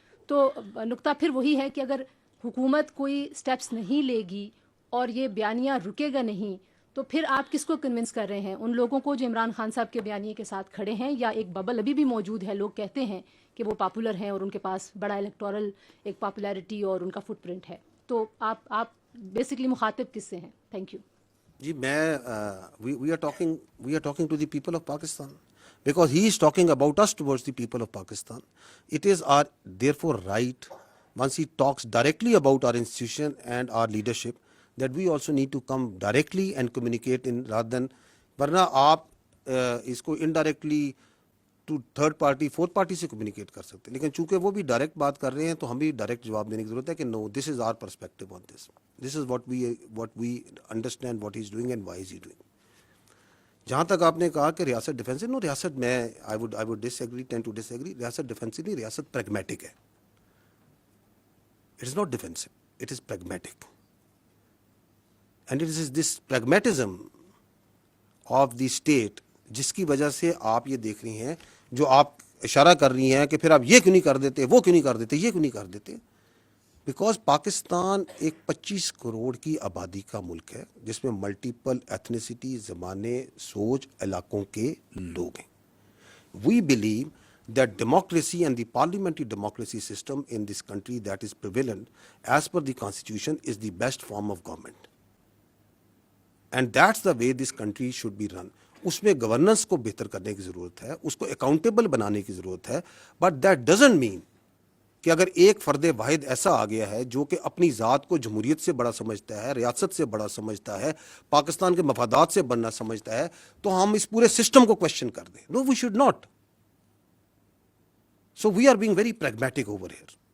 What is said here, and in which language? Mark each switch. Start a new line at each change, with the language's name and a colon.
Urdu: تو نقطہ پھر وہی ہے کہ اگر حکومت کوئی سٹیپس نہیں لے گی اور یہ بیانیہ رکے گا نہیں تو پھر آپ کس کو کنونس کر رہے ہیں؟ ان لوگوں کو جو عمران خان صاحب کے بیانیے کے ساتھ کھڑے ہیں، یا ایک ببل ابھی بھی موجود ہے، لوگ کہتے ہیں کہ وہ پاپولر ہیں اور ان کے پاس بڑا الیکٹورل ایک پاپولیرٹی اور ان کا فٹ پرنٹ ہے. تو آپ بیسکلی مخاطب کس سے ہیں؟ Thank you. جی میں
English: we are talking to the people of Pakistan, because he is talking about us towards the people of Pakistan. It is our therefore right, once he talks directly about our institution and our leadership, that we also need to come directly and communicate in rather than,
Urdu: ورنہ آپ اس کو indirectly to third party fourth party سے communicate کر سکتے ہیں. لیکن چونکہ وہ بھی ڈائریکٹ بات کر رہے ہیں تو ہم بھی ڈائریکٹ جواب دینے کی ضرورت ہے کہ
English: No, this is our perspective on this is what we understand what he is doing and why is he doing.
Urdu: جہاں تک آپ نے کہا کہ ریاست ڈیفینسو، نو، ریاست میں
English: I would disagree, tend to disagree.
Urdu: ریاست ڈیفینسو نہیں، ریاست پریگمیٹک ہے.
English: It is not defensive, it is pragmatic. And it is this pragmatism of the state
Urdu: جس کی وجہ سے آپ یہ دیکھ رہی ہیں، جو آپ اشارہ کر رہی ہیں کہ پھر آپ یہ کیوں نہیں کر دیتے، وہ کیوں نہیں کر دیتے، یہ کیوں نہیں کر دیتے. بیکاز پاکستان ایک 25 کروڑ کی آبادی کا ملک ہے جس میں ملٹیپل ایتھنیسٹی، زمانے، سوچ، علاقوں کے لوگ ہیں.
English: We believe that democracy and the parliamentary democracy system in this country that is prevalent as per the constitution is the best form of government, and that's the way this country should be run.
Urdu: اس میں governance کو بہتر کرنے کی ضرورت ہے، اس کو accountable بنانے کی ضرورت ہے.
English: but that doesn't mean
Urdu: کہ اگر ایک فرد واحد ایسا آ گیا ہے جو کہ اپنی ذات کو جمہوریت سے بڑا سمجھتا ہے، ریاست سے بڑا سمجھتا ہے، پاکستان کے مفادات سے بڑا سمجھتا ہے، تو ہم اس پورے سسٹم کو کوشچن کر دیں.
English: No, we should not. So we are being very pragmatic over here.